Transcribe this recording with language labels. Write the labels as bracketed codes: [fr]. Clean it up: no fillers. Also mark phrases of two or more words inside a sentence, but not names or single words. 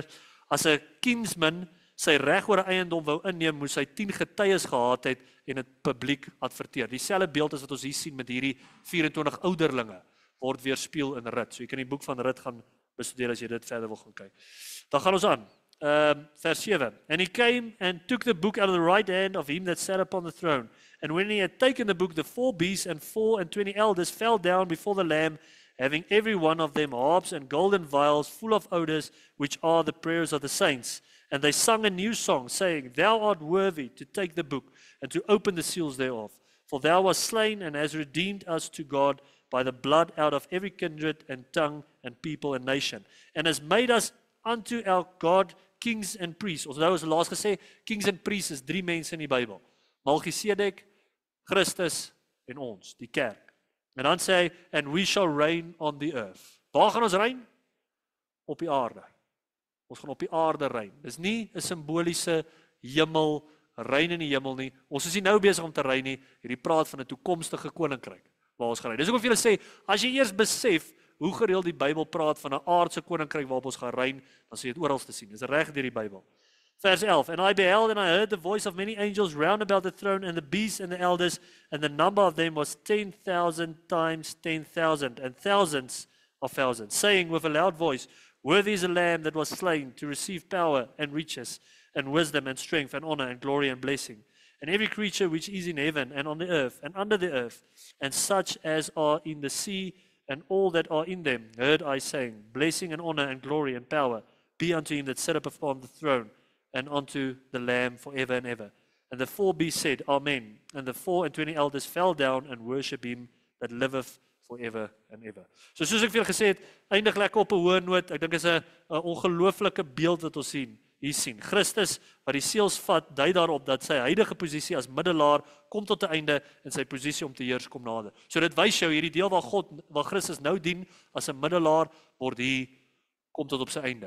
[af] As 'n kinsman sy reg oor 'n eiendom wou inneem, moes hy 10 getuies gehad het en dit publiek adverteer. Dieselfde beeld as wat ons hier sien met hierdie 24 ouderlinge word weerspieël in Rut. So jy kan die boek van Rut gaan bestudeer as jy dit verder wil gaan kyk. Dan gaan ons aan. Vers 7. [en] And he came and took the book out of the right hand of him that sat upon the throne. And when he had taken the book, the 4 beasts and 24 elders fell down before the Lamb, having every one of them harps and golden vials full of odors, which are the prayers of the saints. And they sung a new song, saying, Thou art worthy to take the book and to open the seals thereof. For thou wast slain and hast redeemed us to God by the blood out of every kindred and tongue and people and nation. And has made us unto our God kings and priests. [af] Ons nou is laas gesê, [en] kings and priests [af] is 3 mense in die Bybel. Melchisedek, Christus en ons, die kerk. En dan sê hy, [en] and we shall reign on the earth. [af] Waar gaan ons reign? Op die aarde. Ons gaan op die aarde reign. Dis nie 'n simboliese hemel, reign in die hemel nie. Ons is nie nou besig om te reign nie. Hierdie praat van 'n toekomstige koninkryk waar ons gaan reign. Dis hoekom vir julle sê, as jy eers besef hoe gereeld die Bybel praat van 'n aardse koninkryk waarop ons gaan reign, dan sê jy dit oral te sien. Dis reg deur die Bybel. Vers 11, [en] and I beheld and I heard the voice of many angels round about the throne and the beasts and the elders, and the number of them was 10,000 times 10,000 and thousands of thousands, saying with a loud voice, Worthy is the Lamb that was slain to receive power and riches and wisdom and strength and honor and glory and blessing. And every creature which is in heaven and on the earth and under the earth, and such as are in the sea and all that are in them, heard I saying, Blessing and honor and glory and power be unto him that sitteth upon the throne, and unto the Lamb forever and ever. And the 4 beasts said, Amen. And the 24 elders fell down and worship him that liveth forever and ever. [af] So soos ek vir julle gesê het, eindig lekker op 'n hoë noot. Ek dink is 'n ongelooflike beeld wat ons hier sien. Christus wat die seels vat, dui daarop dat sy huidige posisie as middelaar kom tot 'n einde en sy posisie om te heers kom nader. So dit wys jou hierdie deel waar Christus nou dien as 'n middelaar word hier kom tot op sy einde.